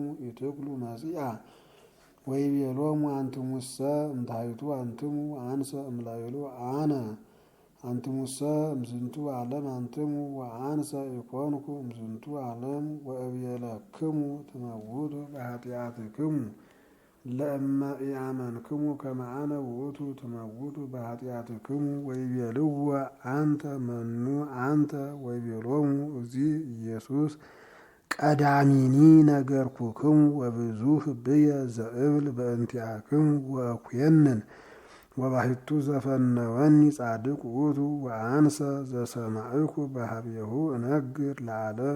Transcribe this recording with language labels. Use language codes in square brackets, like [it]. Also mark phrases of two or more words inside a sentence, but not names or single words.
[gez] ኢትክሉ መጺአ ወይቤሎሙ አንትሙሰ እምታሕቱ አንትሙ አንሰ እምላዕሉ አነ አንትሙሰ እምዝንቱ ዓለም አንትሙ ወአንሰ ኢኮንኩ እምዝንቱ ዓለም ወእብየለክሙ ትመውቱ በኃጢአትክሙ ለእመ ኢአመንክሙ ከመ አነ ውእቱ ትመውቱ በኃጢአትክሙ ወይቤልዎ አንተ መኑ አንተ ወይቤሎሙ እግዚእ ኢየሱስ ቀዳሚኒ ነገርኩክሙ ወብዙሕ ብየ ዘእብል በእንቲአክሙ ወእኩየንን ወባሕቱ ዘፈነወኒ ጻድቅ ውእቱ ወአንሰ ዘሰማዕኩ በኀቤሁ እነግር ለዓለም